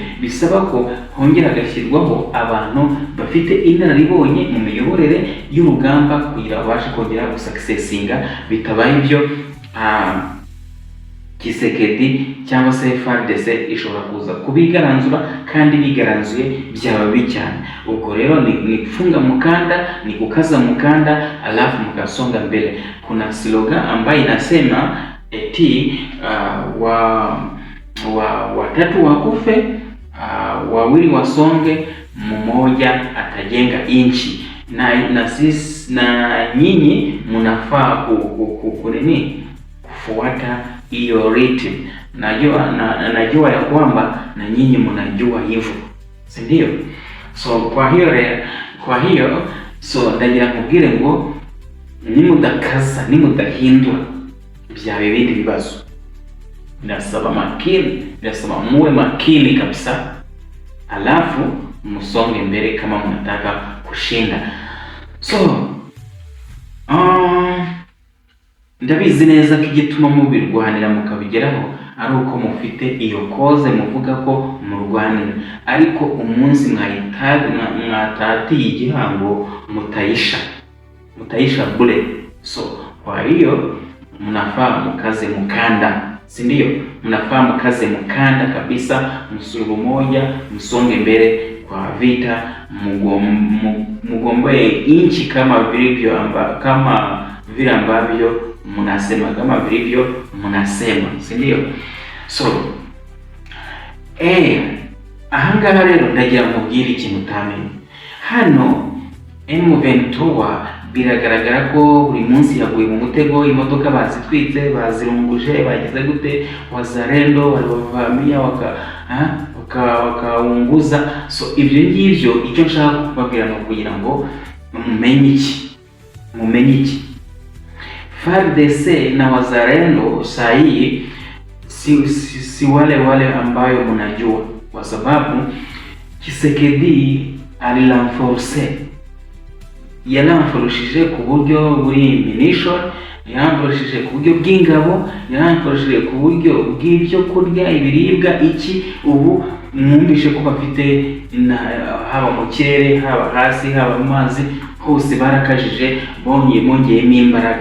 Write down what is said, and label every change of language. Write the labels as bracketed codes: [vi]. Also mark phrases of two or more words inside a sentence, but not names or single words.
[rw] Bisaba ko hongera hagashyirwaho abantu bafite inararibonye mu miyoborere y'urugamba kugira babashe kongera gusuccessinga. Bitabaye ibyo Kisekedi cyangwa se FARDC ishobora kuza kubigaranzura, kandi bigaranzuye byaba bibi cyane. [sw] Ubwo rero ni kufunga mkanda, ni kukaza mkanda, alafu mkasonga mbele. Kuna slogan ambayo inasema eti watatu wakufe, wawili wasonge, mmoja atajenga inchi. Na nyinyi mnafaa kufuata hiyo rhythm. Najua ya kwamba na nyinyi mnajua hivyo, si ndio? So kwa hiyo [rw] ndagira kubwire ngo nimudakaza, nimudahindura bya bibindi bibazo. [sw] Nasaba muwe makini kabisa, alafu musonge mbele kama mnataka kushinda. [rw] So ndabizi neza ko igituma mubirwanira mukabigeraho ari uko mufite iyo koze muvuga ko murwanira, ariko umunsi mwatatiye igihango mutayisha bure. [sw] So kwa hiyo mnafaa mukaze mkanda, si ndio? Mnafaa mukaze mkanda kabisa, msuru moja, msonge mbele kwa vita, mugombe inchi kama vile ambavyo mnasema, si ndio? [rw] So ahangaha rero ndagira mubwire ikintu utamenye. Hano M23 biragaragara ko buri munsi yaguye mu mutego, imodoka bazitwitse, bazirunguje, bagize gute, [sw] wazalendo walivamia wakaunguza. [rw] So ibyo ngibyo icyo nshaka kubabwira no kugira ngo mumenye iki. [sw] FARDC na wazalendo sahi si wale ambayo mnajua, kwa sababu [rw] Kisekedi yaramforoshije ku buryo buri munition, yaramforoshije ku buryo bw'ingabo, yaramforoshije ku buryo bw'ibyo kurya, ibiribwa iki. Ubu mwumvishe ko bafite haba mu kirere, haba hasi, haba mu mazi, hose barakajije, bongeyemo imbaraga.